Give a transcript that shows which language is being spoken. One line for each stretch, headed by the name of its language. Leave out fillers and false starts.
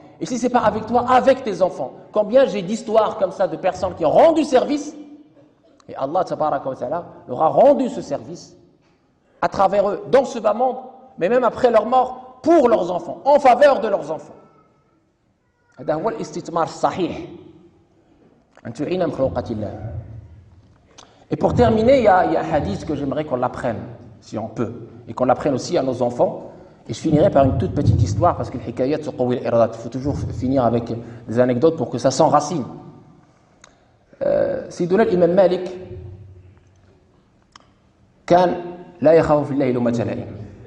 French: Et si ce n'est pas avec toi, avec tes enfants. Combien j'ai d'histoires comme ça de personnes qui ont rendu service, et Allah,
Arabic: tabaraka wa ta'ala,
French: leur a rendu ce service à travers eux, dans ce bas monde, mais même après leur mort, pour leurs enfants, en faveur de leurs enfants.
Arabic: هذا هو الاستثمار الصحيح. أن تعين مخلوقة الله.
French: Et pour terminer, il y a un hadith que j'aimerais qu'on l'apprenne, si on peut, et qu'on l'apprenne aussi à nos enfants. Et je finirai par une toute petite histoire, parce que le hikayat sur Qawil Iradat, il faut toujours finir avec des anecdotes pour que ça s'enracine. Sayyiduna l'imam
Arabic: Malik, كان لا يخاف في الله لومة لائم.